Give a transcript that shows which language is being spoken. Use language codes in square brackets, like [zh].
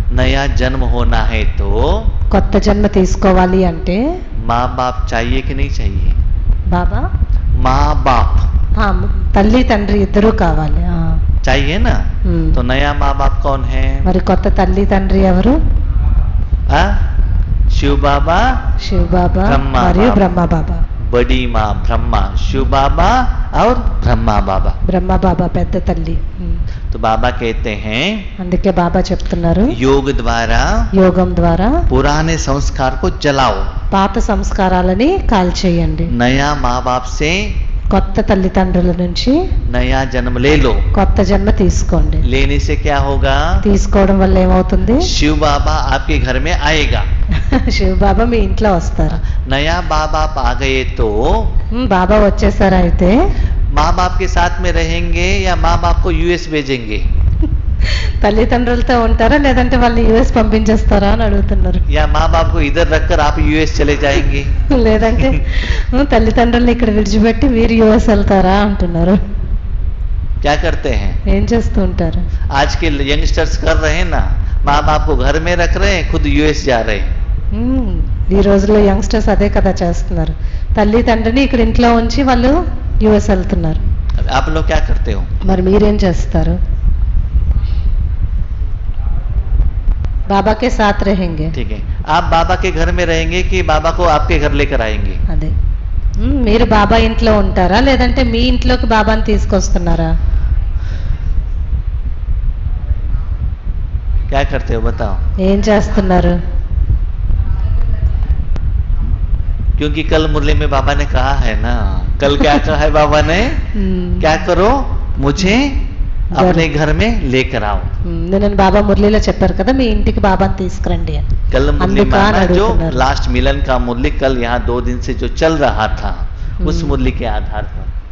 [hi] नया जन्म होना है तो [te] కొత్త జన్మ తీసుకోవాలి అంటే [hi] माँ बाप चाहिए कि नहीं चाहिए? [te] బాబా [hi] माँ बाप [te] తల్లి తండ్రి ఇద్దరూ కావాలి. [hi] चाहिए ना. तो नया माँ बाप कौन है? [te] మరి కొత్త తల్లి తండ్రి ఎవరు? [hi] शिव बाबा, [te] శివ బాబా బ్రహ్మ మరియు బాబా. బ్రహ్మ బాబా. [hi] बड़ी माँ ब्रह्मा, शिव बाबा और ब्रह्मा बाबा. [te] బ్రహ్మ బాబా పెద్ద తల్లి. [hi] तो बाबा कहते हैं [te] అందుకే బాబా చెప్తున్నారు, [hi] योग द्वारा [te] యోగం ద్వారా [hi] पुराने संस्कार को जलाओ. [te] పాత సంస్కారాలని కాల్చేయండి. [hi] नया माँ बाप से [te] కొత్త తల్లిదండ్రుల నుంచి [hi] नया जन्म ले लो. [te] కొత్త జన్మ తీసుకోండి. [hi] लेने से क्या होगा? [te] తీసుకోవడం వల్ల ఏమవుతుంది? [hi] शिव बाबा आपके घर में आएगा. [te] శివ బాబా మీ ఇంట్లో వస్తారు. [hi] नया माँ बाप आ गए तो [te] బాబా వచ్చేసారు, అయితే [hi] माँ बाप के साथ में रहेंगे या माँ बाप को यूएस भेजेंगे? [te] తల్లిదండ్రులతో ఉంటారా లేదంటే వాళ్ళని యుఎస్ పంపించేస్తారా అని అడుగుతున్నారు. [hi] या माँ बाप को इधर रखकर आप यूएस चले जाएंगे? [te] లేదంటే తల్లిదండ్రుల్ని ఇక్కడ విడిచిపెట్టి మీరు యుఎస్ వెళ్తారా అంటున్నారు. [hi] क्या करते हैं? [te] ఏం చేస్తూ ఉంటారు? [hi] आज के यंगस्टर्स कर रहे हैं ना, माँ बाप को घर में रख रहे हैं, खुद यूएस जा रहे हैं. [te] ఈ రోజుల్లో యంగ్స్టర్స్ అదే కదా చేస్తున్నారు. తల్లి తండ్రిని ఇక్కడ ఇంట్లో ఉంచి వాళ్ళు యుఎస్ వెళ్తున్నారు. [hi] आप लोग क्या करते हो? [te] మరి మీరేం చేస్తారు? [hi] बाबा के साथ रहेंगे. ठीक है. आप बाबा के घर में रहेंगे कि बाबा को आपके घर लेकर आएंगे? [te] అదే మీరు బాబా ఇంట్లో ఉంటారా లేదంటే మీ ఇంట్లోకి బాబాని తీసుకొస్తున్నారా? [hi] क्या करते हो बताओ? [te] ఏం చేస్తున్నారు? [hi] क्योंकि कल मुरली में बाबा ने कहा है ना, कल क्या कहा है बाबा ने? क्या करो, मुझे अपने घर में लेकर आओ. [te] నేను బాబా మురళీలో చెప్పారు కదా, మీ ఇంటికి బాబాని తీసుకురండి అని. [hi] कल मुरली माना जो लास्ट मिलन का मुरली कल यहाँ 2 दिन से जो चल रहा था, उस मुरली के आधार पर